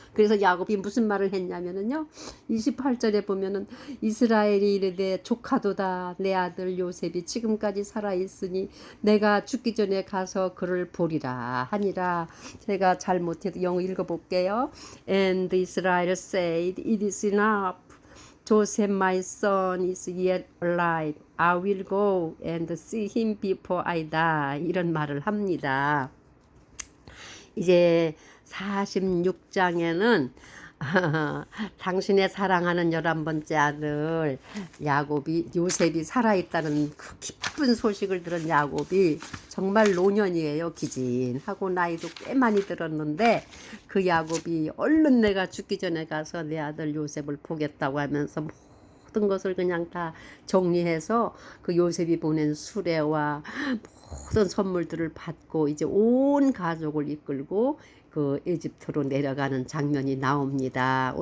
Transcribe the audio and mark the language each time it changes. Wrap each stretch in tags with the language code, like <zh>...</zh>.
<ko>그래서 야곱이 무슨 말을 했냐면은요. 28절에 보면은 이스라엘이 이르되 조카도다 내 아들 요셉이 지금까지 살아 있으니 내가 죽기 전에 가서 그를 보리라 하니라. 제가 잘못해도 영어 읽어볼게요.</ko> <en>And Israel said, It is enough. Joseph, my son, is yet alive. I will go and see him before I die.</en> <ko>이런 말을 합니다. 이제 46장에는 당신의 사랑하는 11번째 아들 요셉이 살아있다는 그 기쁜 소식을 들은 야곱이 정말 노년이에요. 기진하고 나이도 꽤 많이 들었는데 그 야곱이 얼른 내가 죽기 전에 가서 내 아들 요셉을 보겠다고 하면서 모든 것을 그냥 다 정리해서 그 요셉이 보낸 수레와 모든 선물들을 받고 이제 온 가족을 이끌고 그 에집트로 내려가는 장면이 나옵니다.</ko>